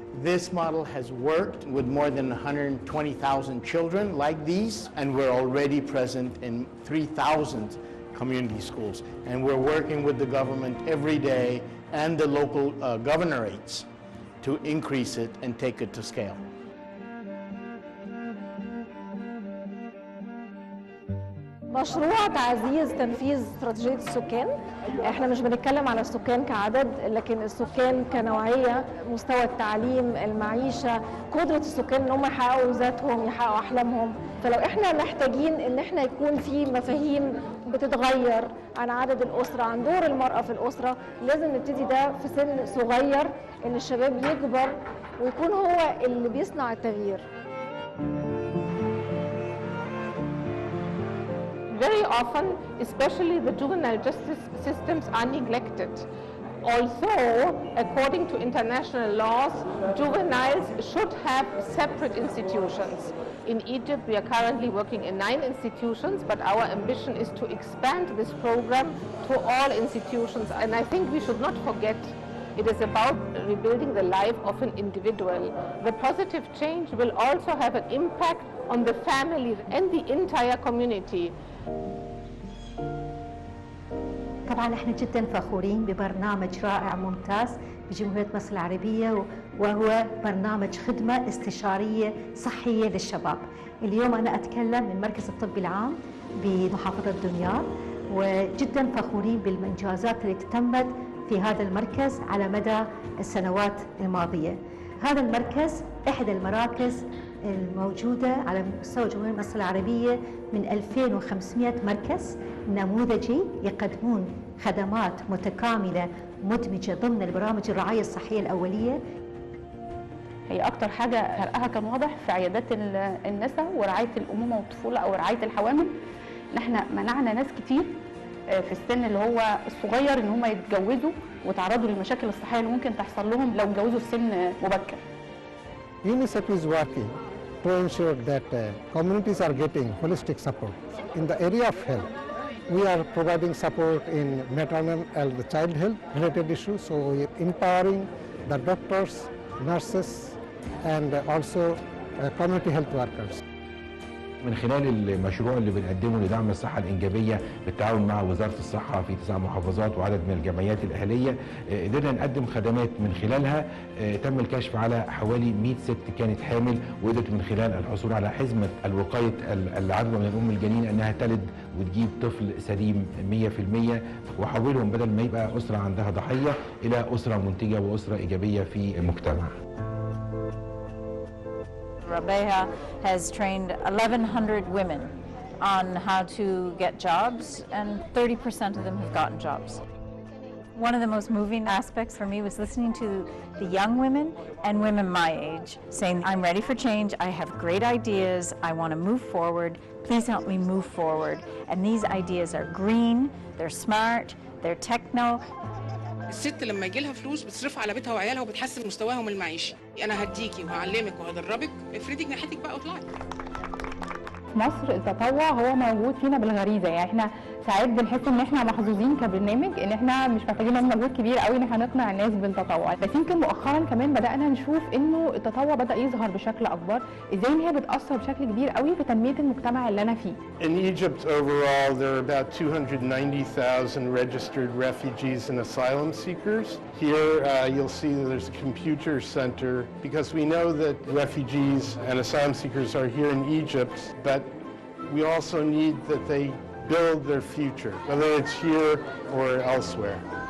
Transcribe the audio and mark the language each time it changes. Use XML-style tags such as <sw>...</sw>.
<en>This model has worked with more than 120,000 children like these, and we're already present in 3,000 community schools. And we're working with the government every day and the local governorates to increase it and take it to scale.</en> <ar>مشروع تعزيز تنفيذ استراتيجية السكان. احنا مش بنتكلم على السكان كعدد، لكن السكان كنوعية، مستوى التعليم، المعيشة، قدرة السكان ان هم يحققوا ذاتهم، يحققوا احلامهم. فلو احنا محتاجين ان احنا يكون في مفاهيم بتتغير عن عدد الأسرة، عن دور المرأة في الأسرة، لازم نبتدي ده في سن صغير، ان الشباب يكبر ويكون هو اللي بيصنع التغيير.</ar> <en>Very often, especially the juvenile justice systems are neglected. Although, according to international laws, juveniles should have separate institutions. In Egypt, we are currently working in 9 institutions, but our ambition is to expand this program to all institutions. And I think we should not forget it is about rebuilding the life of an individual. The positive change will also have an impact on the family and the entire community.</en> <ar>طبعا احنا جدا فخورين ببرنامج رائع ممتاز بجمهورية مصر العربية، وهو برنامج خدمة استشارية صحية للشباب. اليوم أنا أتكلم من مركز الطب العام بمحافظة دمياط، وجدا فخورين بالإنجازات اللي تمت في هذا المركز على مدى السنوات الماضية. هذا المركز إحدى المراكز الموجودة على مستوى جمهورية مصر العربية من 2500 مركز نموذجي يقدمون خدمات متكاملة مدمجة ضمن البرامج الرعاية الصحية الأولية. هي أكتر حاجة فرقها كان واضح في عيادات النساء ورعاية الأمومة والطفولة أو رعاية الحوامل، إن إحنا منعنا ناس كتير في السن اللي هو الصغير إن هم يتجوزوا وتعرضوا للمشاكل الصحية اللي ممكن تحصل لهم لو اتجوزوا في سن مبكر.</ar> <en>UNICEF is working to ensure that communities are getting holistic support. In the area of health, we are providing support in maternal and child health related issues, so we're empowering the doctors, nurses, and also community health workers.</en> <ar>من خلال المشروع اللي بنقدمه لدعم الصحة الإنجابية بالتعاون مع وزارة الصحة في 9 محافظات وعدد من الجمعيات الأهلية، قدرنا نقدم خدمات من خلالها تم الكشف على حوالي 100 ست كانت حامل، وقدرت من خلال الحصول على حزمة الوقاية العدوى من الأم الجنين أنها تلد وتجيب طفل سليم 100%، وحولهم بدل ما يبقى أسرة عندها ضحية إلى أسرة منتجة وأسرة إيجابية في المجتمع.</ar> <en>Rabeha has trained 1,100 women on how to get jobs, and 30% of them have gotten jobs. One of the most moving aspects for me was listening to the young women and women my age saying, I'm ready for change, I have great ideas, I want to move forward, please help me move forward. And these ideas are green, they're smart, they're techno.</en> <ar>الست لما يجي لها فلوس بتصرفها على بيتها وعيالها وبتحسن مستواهم المعيشي. انا هديكي وهعلمك وهدربك، افردي جناحاتك بقى واطلعي. في مصر التطوع هو موجود فينا بالغريزه، يعني احنا ساعات بنحس ان احنا محظوظين كبرنامج ان احنا مش محتاجين نعمل مجهود كبير قوي ان احنا نقنع الناس بالتطوع، بس يمكن مؤخرا كمان بدانا نشوف انه التطوع بدا يظهر بشكل اكبر، ازاي ان هي بتاثر بشكل كبير قوي في تنميه المجتمع اللي انا فيه.</ar> <en>In Egypt overall there are about 290,000 registered refugees and asylum seekers. Here you'll see that there's a computer center because we know that refugees and asylum seekers are here in Egypt, but we also need that they build their future, whether it's here or elsewhere.</en>